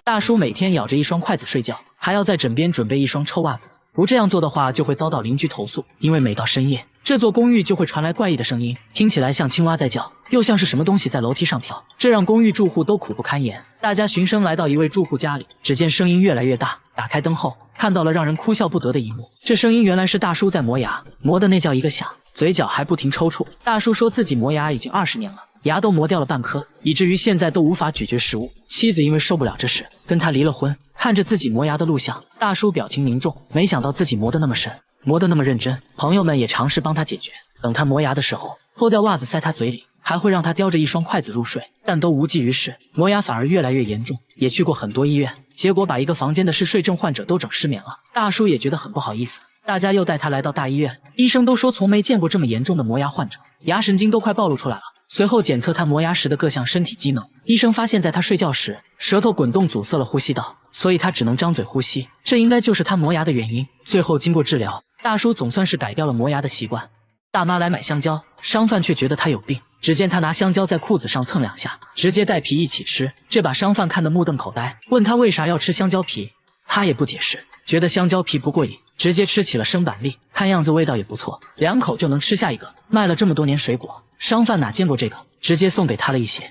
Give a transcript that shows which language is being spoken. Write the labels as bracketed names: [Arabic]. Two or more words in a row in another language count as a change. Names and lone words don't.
[Chinese] 大叔每天咬着一雙筷子睡覺，還要在枕邊準備一雙臭襪子，不這樣做的話就會遭到鄰居投訴，因為每到深夜，這座公寓就會傳來怪異的聲音，聽起來像青蛙在叫，又像是什麼東西在樓梯上跳，這讓公寓住戶都苦不堪言。大家循声來到一位住戶家裡，只見声音越來越大，打開燈後，看到了让人哭笑不得的一幕。這聲音原來是大叔在磨牙，磨的那叫一個響，嘴角還不停抽搐。大叔說自己磨牙已經20年了，牙都磨掉了半顆，以至於現在都無法咀嚼食物。妻子因为受不了这事，跟他離了婚。看着自己磨牙的錄像，大叔表情凝重，沒想到自己磨得那麼深，磨得那麼認真。朋友們也嘗試幫他解決，等他磨牙的時候，脫掉襪子塞他嘴裡，還會讓他叼着一雙筷子入睡，但都無濟於事，磨牙反而越來越嚴重。也去過很多醫院，結果把一個房間的嗜睡症患者都整失眠了。大叔也覺得很不好意思，大家又帶他來到大醫院，醫生都說從沒見過這麼嚴重的磨牙患者，牙神經都快暴露出來了。隨後檢測他磨牙時的各項身體機能，醫生發現在他睡覺時，舌頭滾動阻塞了呼吸道，所以他只能張嘴呼吸，這應該就是他磨牙的原因。最後經過治療，大叔總算是改掉了磨牙的習慣。大媽來買香蕉，商販卻覺得他有病，只見他拿香蕉在褲子上蹭2下，直接帶皮一起吃，這把商販看得目瞪口呆，問他為啥要吃香蕉皮，他也不解釋，覺得香蕉皮不過癮，直接吃起了生板栗，看樣子味道也不錯，2口就能吃下一個。賣了這麼多年水果，商販哪見過這個，直接送給他了一些。